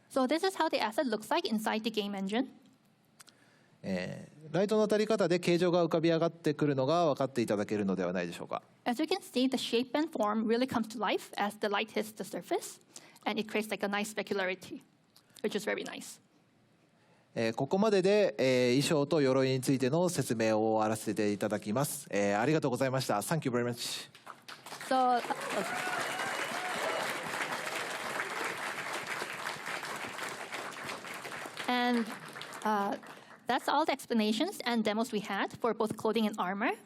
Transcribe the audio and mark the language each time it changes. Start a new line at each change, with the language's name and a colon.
English: So this is how the asset looks like inside the game engine.
Japanese: ライトの当たり方で形状が浮かび上がってくるのが分かっていただけるのではないでしょうか。
English: As you can see, the shape and form really comes to life as the light hits the surface. And it creates like a nice specularity, which is very nice.
Japanese: ここまでで、衣装と鎧についての説明を終わらせていただきます。ありがとうございました。
English: Thank you very much. So, and that's all the explanations and demos we had for both clothing and armor.